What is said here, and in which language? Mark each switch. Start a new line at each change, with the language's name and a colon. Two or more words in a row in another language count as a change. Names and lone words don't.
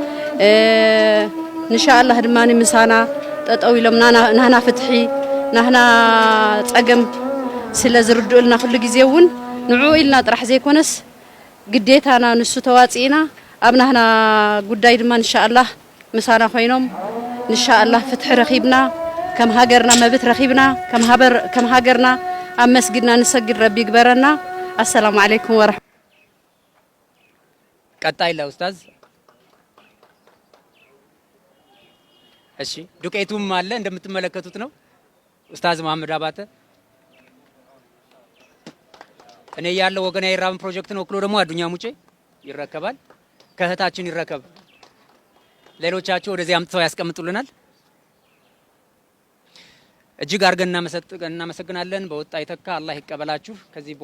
Arabic: إن شاء الله
Tigrinya: ድማኒ ምሳና ጠጠው ኢሎም ናህና ፍትሒ ናህና ፀገም ስለ ዝርድኡልና ኩሉ ግዜ እውን ንዑ ኢልና ጥራሕ ዘይኮነስ ግዴታና ንሱ ተዋፂና ኣብ ናህና ጉዳይ ድማ
Arabic: إن شاء الله
Tigrinya: ምሳና ኮይኖም
Arabic: إن شاء الله
Tigrinya: ፍትሒ ረኺብና ከም ሃገርና መብት ረኺብና ከም ሃገርና ኣብ መስጊድና ንሰግድ ረቢ ይግበረና።
Arabic: السلام عليكم ورح
Amharic: ቀጣይ ለኡስታዝ። እሺ ዱቄቱም አለ እንደምትመለከቱት ነው። ኡስታዝ መሐመድ አባተ እኔ ያለው ወገን አይራብም ፕሮጀክትን ወክሎ ደግሞ አዱኛ ሙጬ ይረከባል። ከእህታችን ይረከብ። ሌሎቻችሁ ወደዚህ አምጥተው ያስቀምጡልናል። እጅግ አድርገን እናመሰግናለን። በወጣ ይተካ አላህ ይቀበላችሁ። ከዚህ